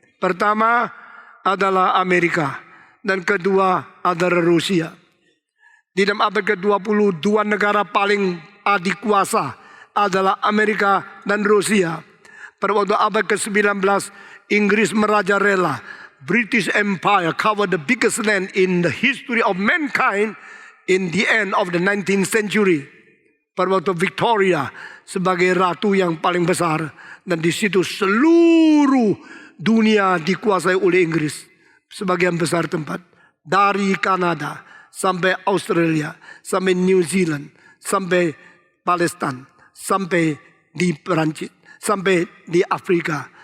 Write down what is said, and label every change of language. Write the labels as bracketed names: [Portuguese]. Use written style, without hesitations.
[Indonesian] Pertama adalah Amerika dan kedua adalah Rusia. Di dalam abad ke-20, 2 negara paling adikuasa adalah Amerika dan Rusia. Pada waktu abad ke-19, Inggris merajalela. [English] British Empire covered the biggest land in the history of mankind in the end of the 19th century. [Indonesian] Pada waktu Victoria sebagai ratu yang paling besar. Dan di situ seluruh dunia dikuasai oleh Inggris. Sebagian besar tempat. Dari Kanada sampai Australia, sampai New Zealand, sampai Palestina, sampai di Perancis, sampai di Afrika.